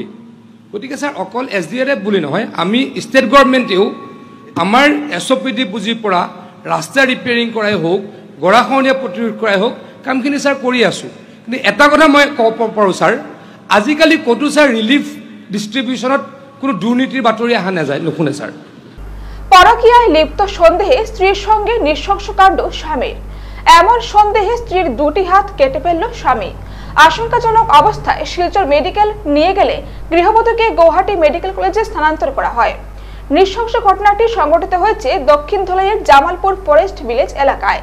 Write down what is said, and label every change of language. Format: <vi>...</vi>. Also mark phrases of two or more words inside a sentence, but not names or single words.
<as>গতিকে ছাৰ অকল SDRF বুলি নহয়, আমি</as> <en>State Governmentও</en> <as>আমাৰ SOPD পুঁজিৰ পৰা ৰাস্তা ৰিপেয়াৰিং কৰাই হওক, গৰাখহনীয়া প্ৰতিৰোধ কৰাই হওক, কামখিনি ছাৰ কৰি আছোঁ। কিন্তু এটা কথা মই ক'ব পাৰোঁ ছাৰ, আজিকালি ক'তো ছাৰ</as> <en>relief distributionত</en> <as>কোনো দুৰ্নীতিৰ বাতৰি অহা নাযায়, নুশুনে ছাৰ।</as> <bn>পরকীয়ায় লিপ্ত সন্দেহে স্ত্রীর সঙ্গে নৃশংসকাণ্ড স্বামীর। এমন সন্দেহে স্ত্রীর দুটি হাত কেটে ফেলল স্বামী। আশঙ্কাজনক অবস্থায় শিলচর মেডিকেল নিয়ে গেলে গৃহবধূকে গৌহাটি মেডিকেল কলেজে স্থানান্তর করা হয়। নৃশংস ঘটনাটি সংঘটিত হয়েছে দক্ষিণ ধলাইয়ের জামালপুর ফরেস্ট ভিলেজ এলাকায়।</bn>